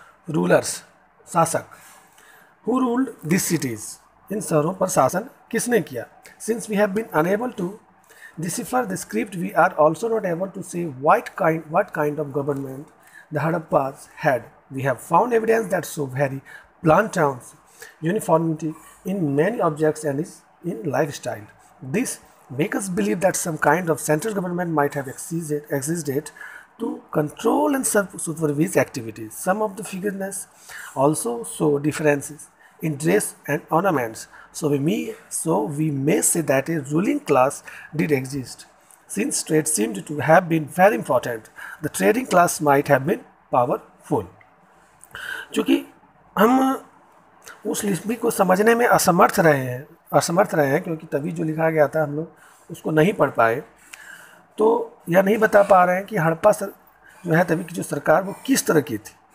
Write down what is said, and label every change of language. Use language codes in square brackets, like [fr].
[hi] Rulers, शासक, [en] who ruled this cities, [hi] इन शहरों पर शासन किसने किया? [en] Since we have been unable to decipher the script, we are also not able to say what kind of government the Harappas had. We have found evidence that show very blunt towns, uniformity in many objects and in lifestyle. This makes us believe that some kind of central government might have existed to control and supervise activities. Some of the figures also show differences in dress and ornaments, so we may say that a ruling class did exist. Since trade seemed to have been very important, the trading class might have been powerful. [hi] चूँकि हम उस लिपि को समझने में असमर्थ रहे हैं क्योंकि तभी जो लिखा गया था हम लोग उसको नहीं पढ़ पाए, तो यह नहीं बता पा रहे हैं कि हड़प्पा जो है तभी की जो सरकार वो किस तरह की थी।